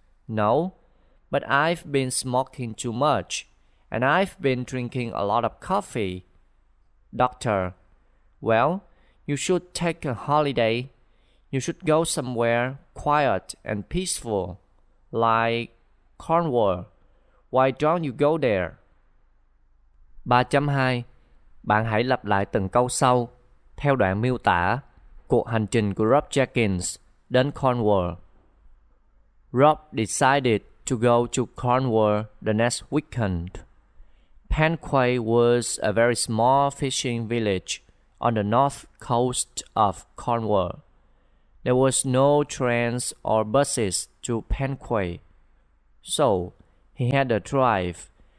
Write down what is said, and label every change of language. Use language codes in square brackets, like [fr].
[en] No, but I've been smoking too much, and I've been drinking a lot of coffee. Doctor, well, you should take a holiday. You should go somewhere quiet and peaceful, like Cornwall. Why don't you go there? 3.2. [vi] Bạn hãy lặp lại từng câu sau theo đoạn miêu tả cuộc hành trình của Rob Jenkins đến Cornwall. [en] Rob decided to go to Cornwall the next weekend. Penquay was a very small fishing village on the north coast of Cornwall. There was no trains or buses to Penquay, so he had to drive.